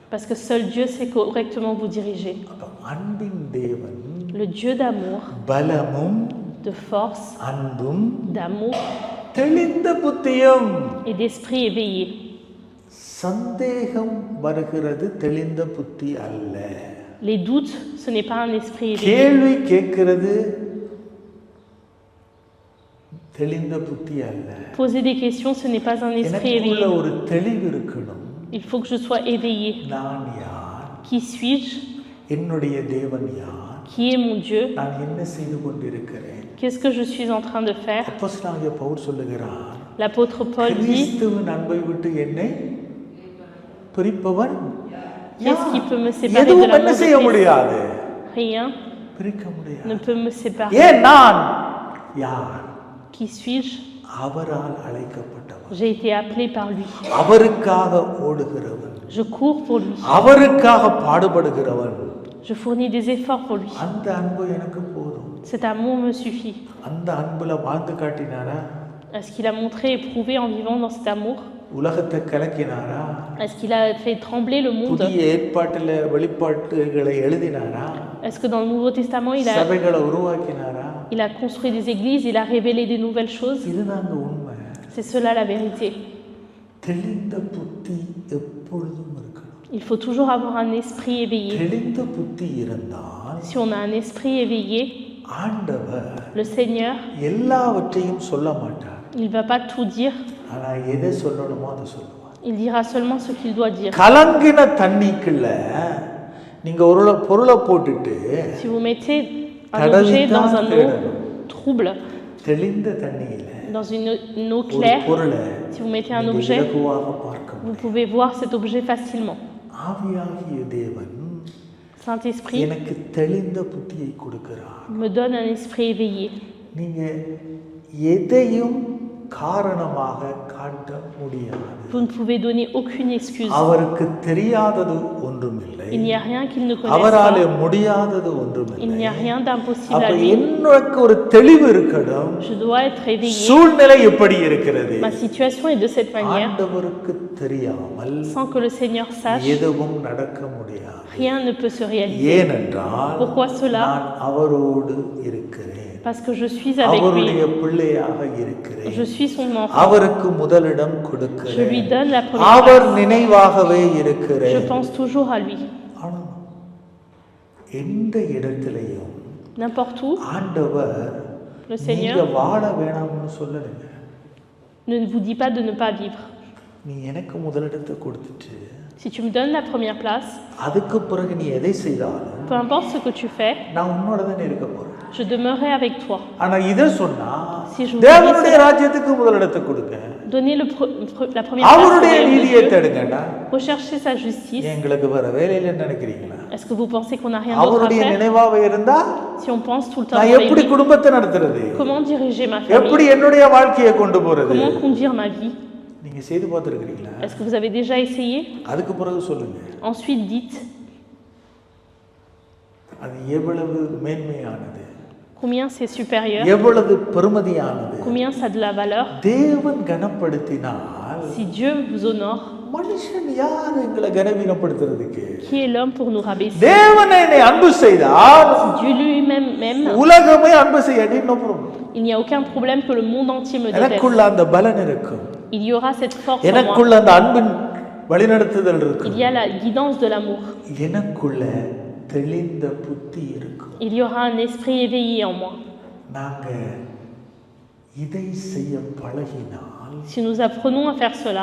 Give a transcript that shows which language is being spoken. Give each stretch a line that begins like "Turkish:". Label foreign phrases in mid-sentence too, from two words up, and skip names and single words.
French: Parce que seul Dieu sait correctement vous diriger.
Tamil: அப்ப அன்பின் தேவன்
French: Le Dieu d'amour,
Tamil: பலமும்
French: de force,
Tamil: அன்பும்
French: d'amour
Tamil: தெளிந்த புத்தியும்.
French: et d'esprit éveillé.
Tamil: சந்தேகம் வருகிறது தெளிந்த புத்தி அல்ல.
French: Les doutes, ce n'est pas un esprit éveillé.
Tamil: கேள்வி கேட்கிறது தெளிந்த புத்தி அல்ல.
French: Poser des questions, ce n'est pas un esprit
Tamil: எனக்குள்ள
French: éveillé.
Tamil: ஒரு தெளிவு இருக்கணும்.
French: Il faut que je sois éveillé.
Tamil: நான் யார்,
French: Qui suis-je?
Tamil: என்னுடைய தேவன் யார்,
French: Qui est mon Dieu?
Tamil: நான் என்ன செய்து கொண்டிருக்கிறேன்.
French: Qu'est-ce que je suis en train de faire?
Tamil: அப்போஸ்தலனாகிய பவுல் சொல்லுகிறார்,
French: L'apôtre Paul dit,
Tamil: கிறிஸ்துவின் அன்பை விட்டு என்னை பிரிப்பவன்
French: qu'est-ce qui peut me séparer de
Tamil: எதுவும்
French: l'amour
Tamil: என்ன
French: de
Tamil: செய்ய
French: Christ?
Tamil: முடியாது,
French: Rien
Tamil: பிரிக்க முடியாது.
French: ne peut me séparer.
Tamil: ஏன் நான் யார்?
French: Qui suis-je?
Tamil: அவரால் அழைக்கப்பட்டவன்,
French: J'ai été appelé par lui.
Tamil: அவருக்காக ஓடுகிறவன்,
French: Je cours pour lui.
Tamil: அவருக்காக பாடுபடுகிறவன்.
French: Je fournis des efforts pour lui.
Tamil: அந்த அன்பு எனக்கு போதும்.
French: Cet amour me suffit.
Tamil: அந்த அன்புல வாழ்ந்து காட்டினாரா?
French: Est-ce qu'il a montré et prouvé en vivant dans cet amour?
Tamil: உலகத்தை கலக்கினாரா?
French: Est-ce qu'il a fait trembler le monde?
Tamil: புதிய ஏற்பாட்டில் வெளிப்பாட்டுகளை எழுதினாரா?
French: Est-ce que dans le Nouveau Testament,
Tamil: சபைகளை உருவாக்கினாரா?
French: il a construit des églises, il a révélé des nouvelles choses?
Tamil: இதுதாங்க உண்மை.
French: C'est cela la vérité.
Tamil: தெளிந்த புத்தி எப்பொழுதும் இருக்கணும்.
French: Il faut toujours avoir un esprit éveillé.
Tamil: தெளிந்த புத்தி இருந்தால்
French: Si on a un esprit éveillé,
Tamil: ஆண்டவர்
French: le Seigneur,
Tamil: எல்லாவற்றையும் சொல்ல மாட்டார்.
French: il ne va pas tout dire,
Tamil: ஆனா எதை சொல்லணுமோ அதை சொல்லுவார்.
French: il dira seulement ce qu'il doit dire.
Tamil: கலங்கின தண்ணிக்குள்ள நீங்க ஒரு பொருளை போட்டுட்டு
French: Si vous mettez un objet dans un eau trouble,
Tamil: தெளிந்த தண்ணியில
French: dans une eau
Tamil: ஒரு
French: claire,
Tamil: பொருளை
French: si vous mettez un
Tamil: நீங்க
French: objet,
Tamil: இலகுவாக பார்க்க
French: vous
Tamil: முடியும்.
French: pouvez voir cet objet facilement.
Tamil: ஆவியாகிய தேவன்
French: Saint-Esprit
Tamil: எனக்கு தெளிந்த புத்தியை கொடுக்கிறார்.
French: me donne un esprit éveillé.
Tamil: நீங்க எதையும் காரணமாக காட்ட முடியாது.
French: Vous ne pouvez donner aucune excuse.
Tamil: அவருக்கு தெரியாதது ஒன்றுமில்லை.
French: Il n'y a rien qu'il ne connaisse
Tamil: அவராலே
French: pas.
Tamil: முடியாதது
French: Il
Tamil: ஒன்றுமில்லை.
French: n'y a rien d'impossible
Tamil: அப்ப
French: à lui.
Tamil: எனக்கு ஒரு தெளிவு இருக்கணும்.
French: Je dois être éveillé.
Tamil: சூழ்நிலை எப்படி இருக்கிறது?
French: Ma situation est de cette manière.
Tamil: ஆண்டவருக்கு தெரியாமல்
French: Sans que le Seigneur sache,
Tamil: எதுவும் நடக்க முடியாது.
French: rien ne peut se réaliser.
Tamil: ஏனென்றால்
French: Pourquoi cela?
Tamil: நான் அவரோடு இருக்கிறேன்.
French: Parce que je suis avec
Tamil: அவருடைய
French: lui.
Tamil: பிள்ளையாக இருக்கிறேன்.
French: Je suis son enfant.
Tamil: அவருக்கு முதலிடம்
French: Je lui
Tamil: கொடுக்கிறேன்.
French: donne la première
Tamil: அவர்
French: place.
Tamil: நினைவாகவே
French: Je
Tamil: இருக்கிறேன்.
French: pense toujours à lui.
Tamil: ஆனா எந்த இடத்திலையும்
French: N'importe où,
Tamil: ஆண்டவர்
French: le
Tamil: நீங்க
French: Seigneur
Tamil: வாழ வேணாம்னு சொல்லலைங்க.
French: ne vous dit pas de ne pas vivre.
Tamil: நீ எனக்கு முதலிடத்தை கொடுத்துட்டு
French: Si tu me donnes la première place,
Tamil: அதுக்கு பிறகு நீ எதை செய்தாலும்
French: peu importe ce que tu fais,
Tamil: நான் உன்னோட தான் இருக்க போறேன்.
French: je demeurerai avec toi.
Tamil: ஆனா இதை சொன்னா
French: Si je vous
Tamil: தேவனுடைய
French: dis
Tamil: ராஜ்யத்துக்கு முதலிடத்தை கொடுங்க,
French: donnez la première place au
Tamil: அவருடைய
French: royaume de
Tamil: நீதியை
French: Dieu,
Tamil: தேடுங்கடா.
French: recherchez sa justice.
Tamil: எங்களுக்கு வேற வேலையில நினைக்கிறீங்களா?
French: Est-ce que vous pensez qu'on n'a rien d'autre à
Tamil: அவருடைய
French: faire?
Tamil: நினைவாக இருந்தா
French: Si on pense tout le temps
Tamil: நான்
French: avec
Tamil: எப்படி
French: lui,
Tamil: குடும்பத்தை நடத்துறது,
French: comment diriger ma
Tamil: எப்படி
French: famille?
Tamil: என்னுடைய வாழ்க்கையை கொண்டு போறது,
French: Comment conduire ma vie?
Tamil: நீங்க செய்து பார்த்துருக்கிறீங்களா?
French: Est-ce que vous avez déjà essayé?
Tamil: அதுக்கு பிறகு சொல்லுங்க
French: Ensuite, dites
Tamil: அது எவ்வளவு மேன்மையானது,
French: combien c'est supérieur,
Tamil: எவ்வளவு பெருமதியானது.
French: combien ça a de la valeur.
Tamil: தேவன் கனப்படுத்தினால்
French: Si Dieu vous honore,
Tamil: மனுஷன் யார் எங்களை கனவீனப்படுத்துறதுக்கு?
French: qui est l'homme pour nous rabaisser?
Tamil: தேவன் என்னை அன்பு செய்தால்
French: Si Dieu lui-même m'aime,
Tamil: உலகமே அன்பு செய்யாட்டி
English: no problem.
French: il n'y a aucun problème que le monde entier me déteste.
Tamil: எனக்குள்ள அந்த பலன் இருக்கும்,
French: Il y aura cette force en moi.
Tamil: எனக்குள்ள அந்த அன்பின் வழிநடத்துதல் இருக்கும்,
French: Il y a la guidance de l'amour.
Tamil: எனக்குள்ள தெளிந்த புத்தி இருக்கும்.
French: Il y aura un esprit éveillé en moi.
Tamil: நாங்க இதை செய்ய பழகினால்
French: Si nous apprenons à faire cela,